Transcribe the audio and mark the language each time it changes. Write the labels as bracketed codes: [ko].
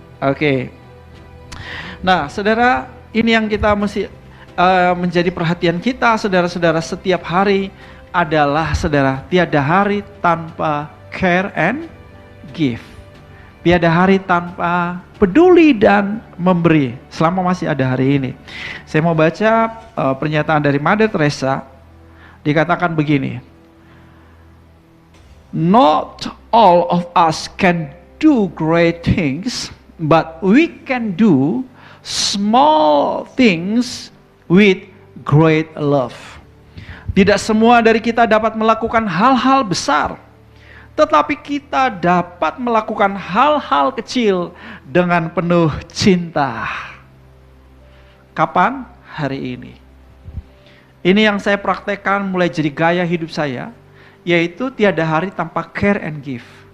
[id] Oke. Nah, saudara, ini yang kita mesti menjadi perhatian kita, saudara-saudara, setiap hari adalah, saudara, tiada hari tanpa [en] care and give. [id] Tiada hari tanpa peduli dan memberi selama masih ada hari ini. Saya mau baca pernyataan dari Mother Teresa. Dikatakan begini, [en] not all of us can do great things, but we can do small things with great love. [id] Tidak semua dari kita dapat melakukan hal-hal besar, tetapi kita dapat melakukan hal-hal kecil dengan penuh cinta. Kapan? Hari ini. Ini yang saya praktekkan mulai jadi gaya hidup saya, yaitu tiada hari tanpa [en] care and give.